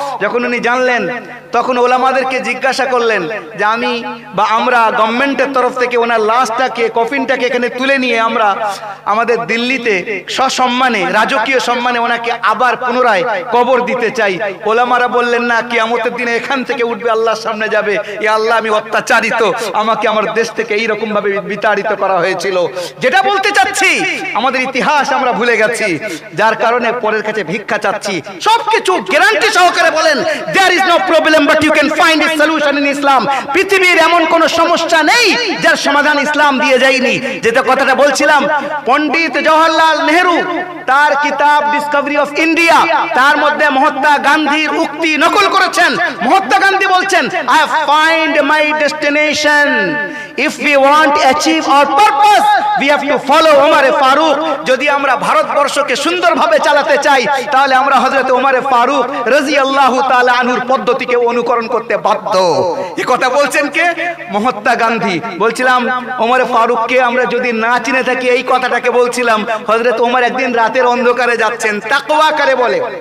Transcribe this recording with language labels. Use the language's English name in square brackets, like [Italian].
[Bangla] যখন উনি জানলেন, তখন ওলামাদেরকে জিজ্ঞাসা করলেন যে আমি বা আমরা গভর্নমেন্টের তরফ থেকে ওনার লাশটাকে, কফিনটাকে এখানে তুলে নিয়ে আমরা আমাদের দিল্লিতে সসম্মানে, রাজকীয় সম্মানে ওনাকে আবার পুনরায় কবর দিতে চাই। ওলামারা বললেন না, কিয়ামতের দিনে এখান থেকে উঠবে, আল্লাহর সামনে যাবে, এ আল্লাহ আমি অত্যাচারিত, আমাকে আমার দেশ থেকে এইরকম ভাবে বিতাড়িত করা হয়েছিল। যেটা বলতে চাচ্ছি, আমাদের ইতিহাস আমরা ভুলে গেছি, যার কারণে পরের কাছে ভিক্ষা চাচ্ছি। সবকিছু গ্যারান্টি সহকারে বলেন [English] there is no problem but you can find a solution in Islam। [Bangla] পৃথিবীর এমন কোন সমস্যা নেই যার সমাধান ইসলাম দিয়ে যায়নি। যেটা কথাটা বলছিলাম, পণ্ডিত জওহরলাল নেহরু তার কিতাব ডিসকভারি অফ ইন্ডিয়া, তার মধ্যে মহাত্মা গান্ধীর উক্তি নকল করেছেন। মহাত্মা গান্ধী বলছেন, [English] I find my destination, if we want to achieve our purpose we have to follow Umar Farooq। [Bangla] যদি আমরা ভারতবর্ষকে সুন্দরভাবে চালাতে চাই, তাহলে আমরা হযরত ওমর ফারুক রাদিয়াল্লাহু তাআলা আনহুর পদ্ধতিকে অনুকরণ করতে বাধ্য। এই কথা বলছেন কে? মহাত্মা গান্ধী। বলছিলাম ওমর ফারুককে আমরা যদি না চিনে থাকি, এই কথাটাকে বলছিলাম, হযরত ওমর একদিন রাতের অন্ধকারে যাচ্ছেন, তাকওয়া করে বলে।